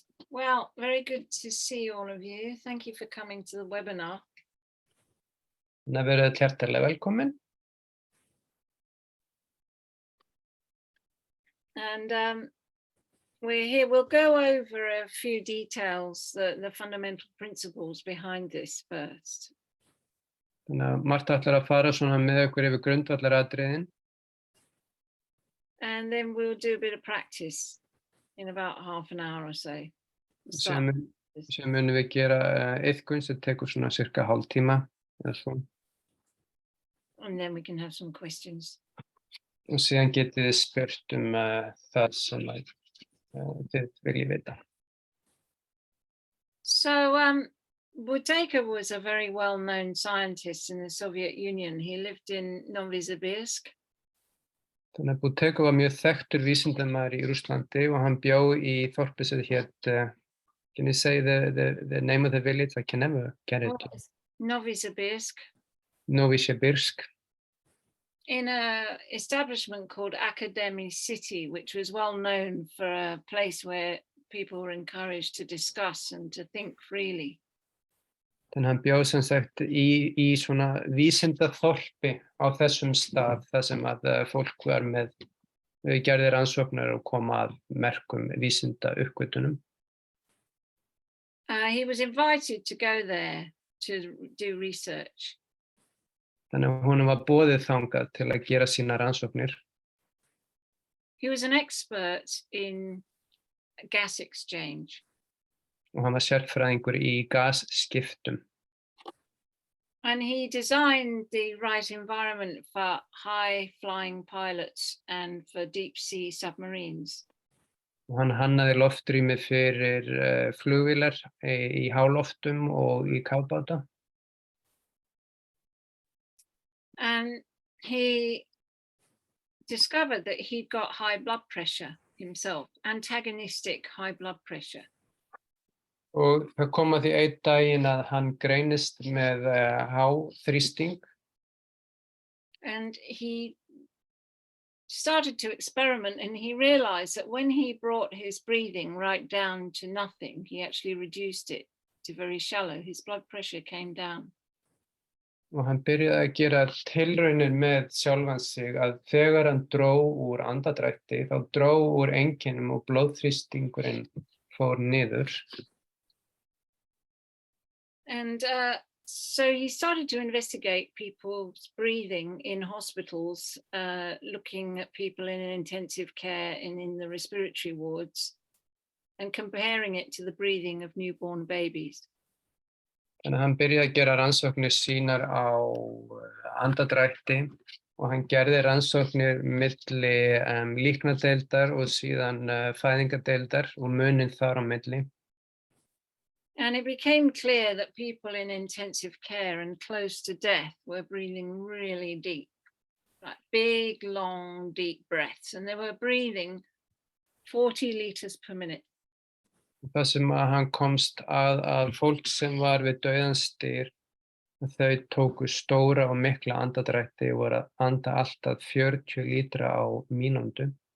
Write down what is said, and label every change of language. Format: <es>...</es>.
<en>Well, very good to see all of you. Thank you for coming to the webinar.</en> <is>Þannig að verið hjartanlega velkomin.</is> <en>And we're here, we'll go over a few details, the fundamental principles behind this first.</en> <is>Þannig að Marta ætlar að fara svona með okkur yfir grundvallaratriðin.</is> <en>And then we'll do a bit of practice in about half an hour or so.</en> <is>Síðan munum við gera iðkun sem tekur svona cirka hálftíma eða svo.</is> <en>And then we can have some questions.</en> <is>Og síðan getið þið spurt það sem þið viljið vita.</is> <en>So Buteyko was a very well-known scientist in the Soviet Union. He lived in Novosibirsk.</en> <is>Þannig að Buteyko var mjög þekktur vísindamaður í Rússlandi og hann bjó í þorpi sem hét,</is> <en>can you say the name of the village? I can never get it. Novosibirsk. Novosibirsk. In an establishment called Academy City, which was well known for a place where people were encouraged to discuss and to think freely.</en> <is>Þannig hann bjó sem sagt í svona vísindaþorpi á þessum stað þar sem að fólk var með gerði rannsóknir og kom að merkum vísindauppgötvunum.</is> <en>He was invited to go there to do research.</en> <is>Þannig að honum var boðið þangað til að gera sína rannsóknir.</is> <en>He was an expert in gas exchange.</en> <is>Og hann var sérfræðingur í gasskiptum.</is> <en>And he designed the right environment for high-flying pilots and for deep-sea submarines.</en> <is>Og hann hannaði loftrými fyrir flugvélar í háloftum og í kafbáta.</is> <en>And he discovered that he'd got high blood pressure himself, antagonistic high blood pressure.</en> <is>Og það kom að því einn daginn að hann greinist með háþrýsting.</is> <en>And he started to experiment and he realized that when he brought his breathing right down to nothing, he actually reduced it to very shallow. His blood pressure came down.</en> <is>Og hann byrjaði að gera tilraunir með sjálfan sig að þegar hann dró úr andadrætti, þá dró úr einkennum og blóðþrýstingurinn fór niður.</is> <en>And so he started to investigate people's breathing in hospitals, looking at people in intensive care and in the respiratory wards, and comparing it to the breathing of newborn babies.</en> <is>Þannig að hann byrjaði að gera rannsóknir sínar á andadrætti og hann gerði rannsóknir milli líknadeildar og síðan fæðingadeildar og muninn þar á milli.</is> <en>And it became clear that people in intensive care and close to death were breathing really deep, like big, long, deep breaths, and they were breathing 40 liters per minute.</en> <is>Það sem að hann komst að fólk sem var við dauðans dyr, þau tóku stóra og mikla andadrætti og voru að anda allt að 40 lítra á mínútu.</is>